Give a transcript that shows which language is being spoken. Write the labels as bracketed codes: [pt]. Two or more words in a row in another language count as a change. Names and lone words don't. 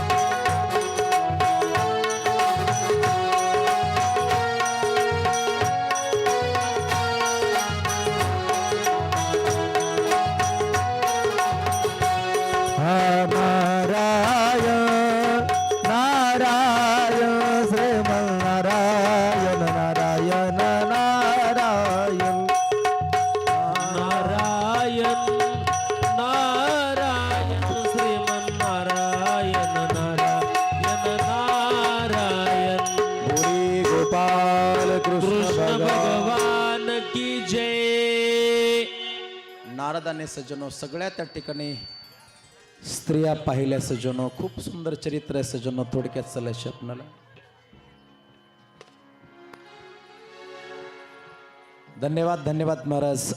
[hi] हा नारायण नारायण श्रीमन्नारायण नारायण नारायण नारायण नारायण श्रीमन्नारायण नारायण नारायण बोले गोपाल कृष्ण कृष्ण भगवान. भगवान की जय. [mr] नारदाने सज्जनो सगळ्या त्या ठिकाणी स्त्रिया पाहिल्या सज्जनो. खूप सुंदर चरित्र आहे सज्जनो. थोडक्यात चालायचे आपल्याला. धन्यवाद धन्यवाद महाराज.